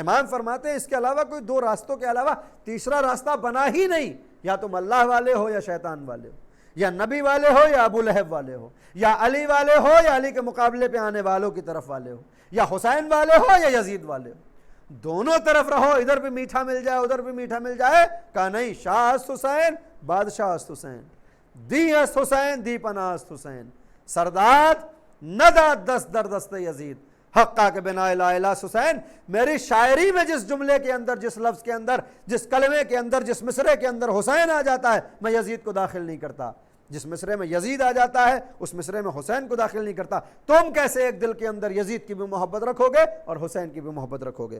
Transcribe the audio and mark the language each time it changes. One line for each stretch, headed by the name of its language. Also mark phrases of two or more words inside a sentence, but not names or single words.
Urdu: امام فرماتے ہیں اس کے علاوہ کوئی دو راستوں کے علاوہ تیسرا راستہ بنا ہی نہیں، یا تم اللہ والے ہو یا شیطان والے ہو، یا نبی والے ہو یا ابو لہب والے ہو، یا علی والے ہو یا علی کے مقابلے پہ آنے والوں کی طرف والے ہو، یا حسین والے ہو یا یزید والے ہو، دونوں طرف رہو، ادھر بھی میٹھا مل جائے ادھر بھی میٹھا مل جائے۔ کہا نہیں،
Persian: شاہ است حسین، بادشاہ است حسین، دی است حسین، دی پناہ است حسین، سرداد نداد دست در دست یزید، حقا کے بنا لا الہ حسین۔
Urdu: میری شاعری میں جس جملے کے اندر، جس لفظ کے اندر، جس کلمے کے اندر، جس مصرے کے اندر حسین آ جاتا ہے، میں یزید کو داخل نہیں کرتا۔ جس مصرے میں یزید آ جاتا ہے اس مصرے میں حسین کو داخل نہیں کرتا۔ تم کیسے ایک دل کے اندر یزید کی بھی محبت رکھو گے اور حسین کی بھی محبت رکھو گے؟